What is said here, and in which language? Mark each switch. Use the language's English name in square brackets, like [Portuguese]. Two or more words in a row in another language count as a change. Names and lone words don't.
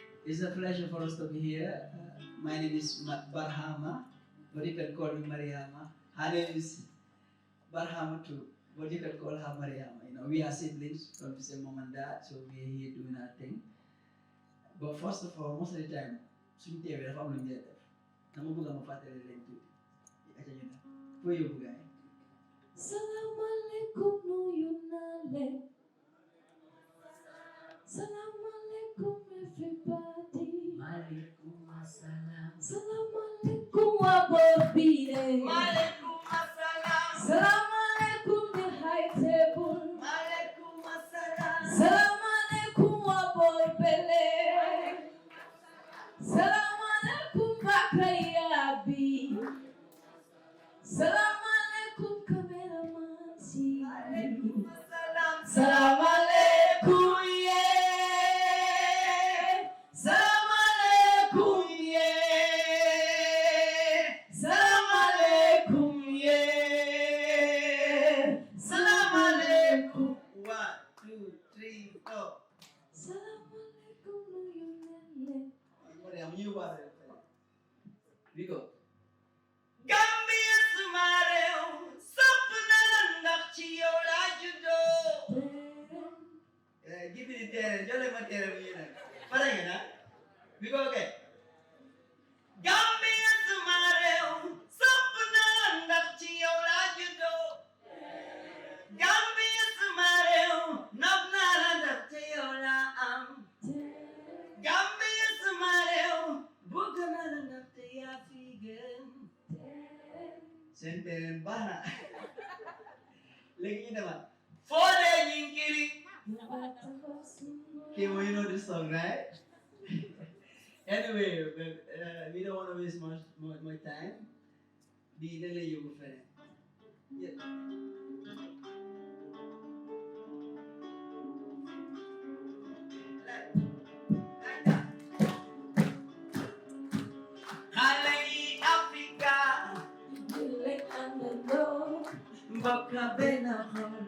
[English] It's a pleasure for us to be here. My name is Barhama, but you can call me Mariama. Her name is Barhama too, but you can call her Mariama. You know, we are siblings from the same mom and dad, so we are here doing our thing. But first of all, most of the time, [Wolof] suñu teewee dafa am lu ñu def dama bëgg ma fàttali leen tuuti aca ñu def foo yóbbu gaay Salaamaaleykum nuyu naa leen. Salaamaaleykum everybody. Maaleykum asalaam. Salaamaaleykum waa boor bi de. Maaleykum asalaam. Salaamaaleykum [English] the high table. [Wolof] Maaleykum asalaam. Salaamaaleykum waa boor bele. Salaamaaleykum bakaya bi. Salaamaaleykum cameraman si. Maaleykum asalaam. Salaamaaleykum ye. Salaamaaleykum ye. Salaamaaleykum ye. Salaamaaleykum. [English] 1, 2, 3, 4. [Wolof] Salaamaaleykum nuyu leen. [English] Mariam, you are it. We go. [Wolof] Gambia suma réew sopp na la ndax ci yow laa juddoo. [English] Give me the terrain. [Wolof] Jole ma terrain bi nag. Pare nga na? [English] We go again. [Wolof] Gambia suma réew sopp na la ndax ci yow laa juddoo. Gambia suma réew nopp naa la ndax ci yow laa am. Gambia suma réew bëgg naa la ndax te yaa fi gën. Seen terrain baax na. Léegi ñu demaat. Foo dee ñinkiri. [English] Okay, well, you know this song, right? Anyway, we don't want to waste more time. Be the lay you friend. Yeah. [Wolof] Xale yi Afrika. Mbokk benn xol.